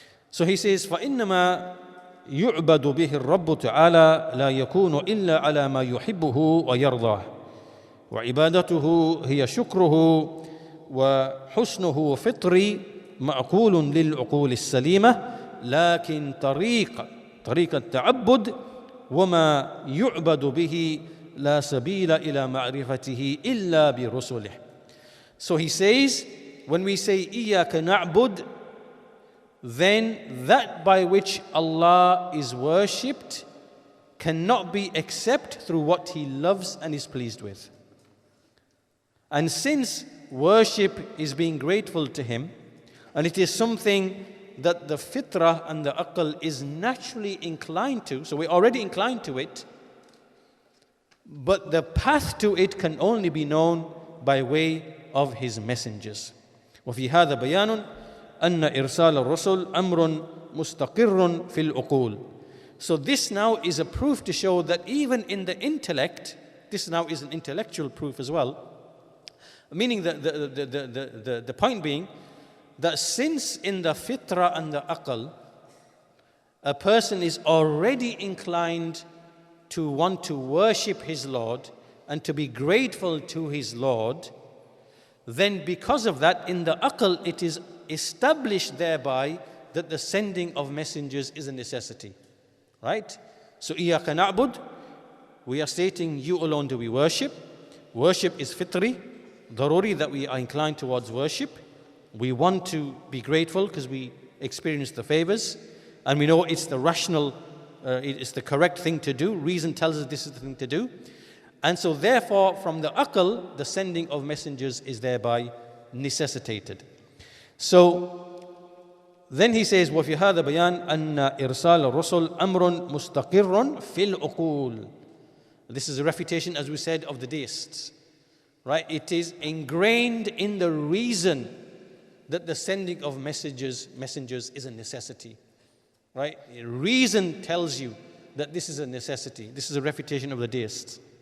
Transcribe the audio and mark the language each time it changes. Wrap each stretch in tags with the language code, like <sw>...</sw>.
<en>So he says,</en> <ar>فَإِنَّمَا يُعْبَدُ بِهِ الرَّبُّ تَعَالَى لَا يَكُونُ إِلَّا عَلَى مَا يُحِبُّهُ وَيَرْضَاهُ وَعِبَادَتُهُ هِيَ شُكْرُهُ وَحُسْنُهُ فِطْرِي مَعْقُولٌ لِلْعُقُولِ السَّلِيمَةِ لكن طريق التعبد وما يعبد به لا سبيل إلى معرفته إلا برسله.</ar> <en>So he says, when we say</en> <ar>إياك نعبد,</ar> <en>then that by which Allah is worshipped cannot be except through what He loves and is pleased with. And since worship is being grateful to Him, and it is something that the fitrah and the aql is naturally inclined to, so we're already inclined to it, but the path to it can only be known by way of His messengers.</en> <ar>وفي هذا بيان أن إرسال الرسل أمر مستقر في العقول.</ar> <en>So this now is a proof to show that even in the intellect, this now is an intellectual proof as well, meaning the point being that since in the fitrah and the aql, a person is already inclined to want to worship his Lord and to be grateful to his Lord, then because of that, in the aql, it is established thereby that the sending of messengers is a necessity. Right? So,</en> <ar>إِيَّاكَ نَعْبُدُ,</ar> <en>we are stating, you alone do we worship. Worship is fitri, daruri, that we are inclined towards worship. We want to be grateful because we experience the favors, and we know it's the rational, it's the correct thing to do. Reason tells us this is the thing to do. And so therefore, from the aql, the sending of messengers is thereby necessitated. So then he says,</en> <ar>وَفِي هَذَا بَيَانْ أَنَّ إِرْسَالَ الرُّسُلِ أَمْرٌ مُسْتَقِرٌ فِي الْعُقُولِ.</ar> <en>This is a refutation, as we said, of the deists. Right? It is ingrained in the reason that the sending of messengers is a necessity. Right? Reason tells you that this is a necessity. This is a refutation of the deists.</en>